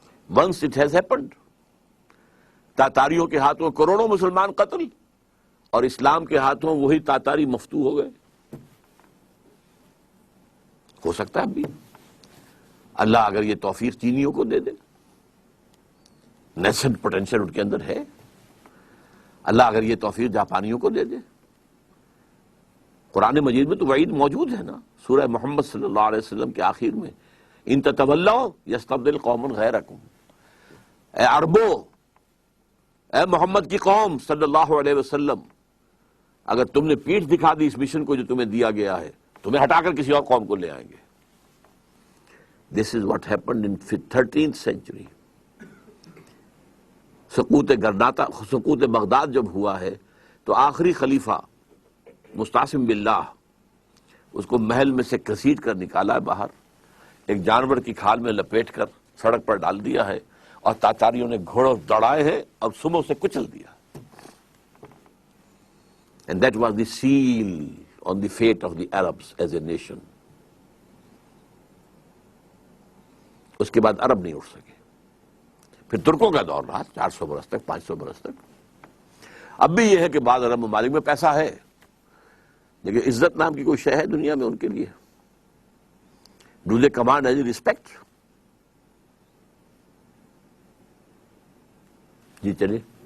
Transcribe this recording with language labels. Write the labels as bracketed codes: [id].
[en] Once it has happened. [ur] تاتاریوں کے ہاتھوں کروڑوں مسلمان قتل اور اسلام کے ہاتھوں وہی تاتاری مفتو ہو گئے. ہو سکتا ہے اب بھی اللہ اگر یہ توفیق چینیوں کو دے دے. [en] nascent potential [ur] ان کے اندر ہے. اللہ اگر یہ توفیق جاپانیوں کو دے دے. قرآن مجید میں تو وعید موجود ہے نا، سورہ محمد صلی اللہ علیہ وسلم کے آخر میں، [ar] ان تتولوا یستبدل قوما غیرکم. [ur] اے عربو، اے محمد کی قوم صلی اللہ علیہ وسلم، اگر تم نے پیٹھ دکھا دی اس مشن کو جو تمہیں دیا گیا ہے، تمہیں ہٹا کر کسی اور قوم کو لے آئیں گے. [en] This is what happened in 13th century. [ur] سقوط Baghdad جب ہوا ہے تو آخری خلیفہ مستعصم باللہ اس کو محل میں سے گھسیٹ کر نکالا ہے باہر، ایک جانور کی کھال میں لپیٹ کر سڑک پر ڈال دیا ہے، اور تاتاریوں نے گھوڑوں دوڑائے ہیں اور سموں سے کچل دیا. [en] And that was the seal on the fate of the Arabs as a nation. [ur] اس کے بعد عرب نہیں اٹھ سکے. پھر ترکوں کا دور رہا 400 برس تک، 500 برس تک. اب بھی یہ ہے کہ بعض عرب ممالک میں پیسہ ہے، لیکن عزت نام کی کوئی شے ہے دنیا میں ان کے لیے؟ [en] Do they command as respect? [ur] جی چلیے.